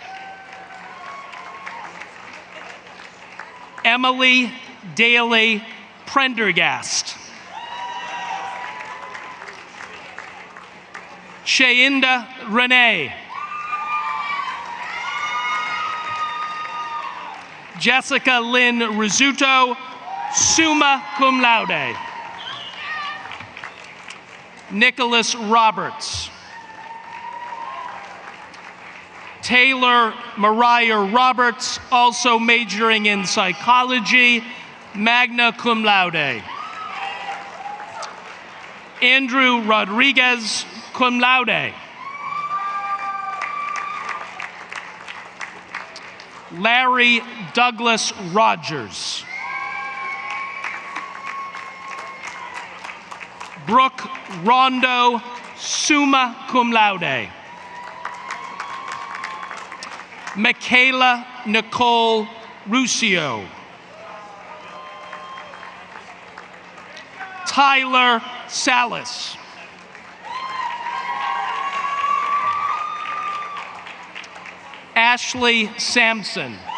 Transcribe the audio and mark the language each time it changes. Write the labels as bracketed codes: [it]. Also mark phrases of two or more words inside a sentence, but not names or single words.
[en] Emily Daly Prendergast. Sheinda Renee. Jessica Lynn Rizzuto, [la] summa cum laude. [en] Nicholas Roberts. Taylor Mariah Roberts, also majoring in psychology, [la] magna cum laude. [en] Andrew Rodriguez, [la] cum laude. [en] Larry Douglas Rogers. Brooke Rondo, [la] summa cum laude. [en] Michaela Nicole Ruscio. Tyler Salas. Ashley Sampson.